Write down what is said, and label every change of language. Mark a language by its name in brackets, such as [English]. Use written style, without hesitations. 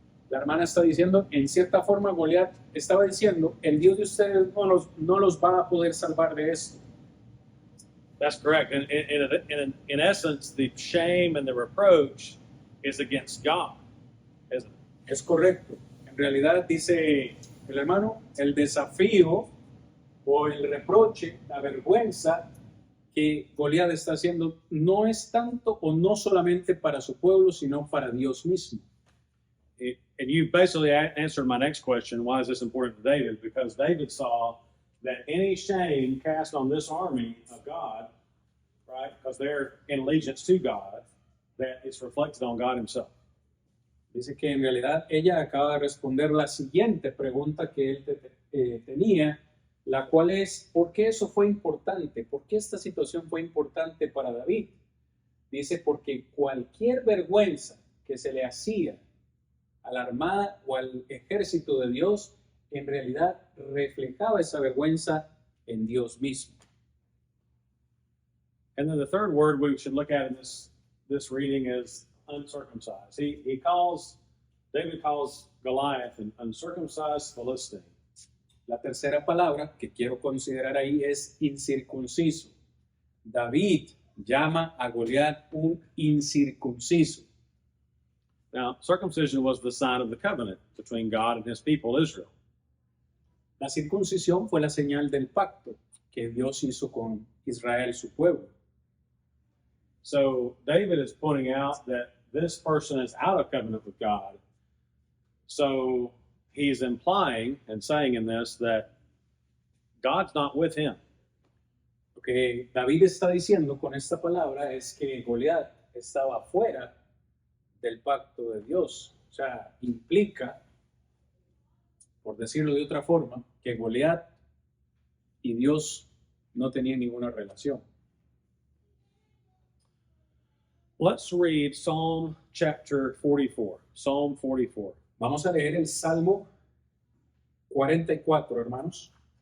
[Spanish] La hermana está diciendo, en cierta forma Goliat estaba diciendo, el Dios de ustedes no los va a poder salvar de esto. [English] That's correct. In essence, the shame and the reproach is against God, isn't it? [Spanish] Es correcto. En realidad, dice el hermano, el desafío o el reproche, la vergüenza que Goliat está haciendo no es tanto o no solamente para su pueblo, sino para Dios mismo. [English] And you basically answered my next question, why is this important to David? Because David saw that any shame cast on this army of God, right, because they're in allegiance to God, that it's reflected on God himself. [Spanish] Dice que en realidad ella acaba de responder la siguiente pregunta que él tenía, la cual es, ¿por qué eso fue importante? ¿Por qué esta situación fue importante para David? Dice, porque cualquier vergüenza que se le hacía a la armada o al ejército de Dios, en realidad reflejaba esa vergüenza en Dios mismo. [English] And then the third word we should look at in this reading is uncircumcised. David calls Goliath an uncircumcised Philistine. [Spanish] La tercera palabra que quiero considerar ahí es incircunciso. David llama a Goliat un incircunciso. [English] Now, circumcision was the sign of the covenant between God and his people, Israel. [Spanish] La circuncisión fue la señal del pacto que Dios hizo con Israel, su pueblo. [English] So David is pointing out that this person is out of covenant with God. So he's implying and saying in this that God's not with him. [Spanish] Lo que David está diciendo con esta palabra es que Goliat estaba fuera del pacto de Dios. O sea, implica, por decirlo de otra forma, que Goliat y Dios no tenían ninguna relación. [English] Let's read Psalm chapter 44. Psalm 44. [Spanish] Vamos a leer el Salmo 44, hermanos.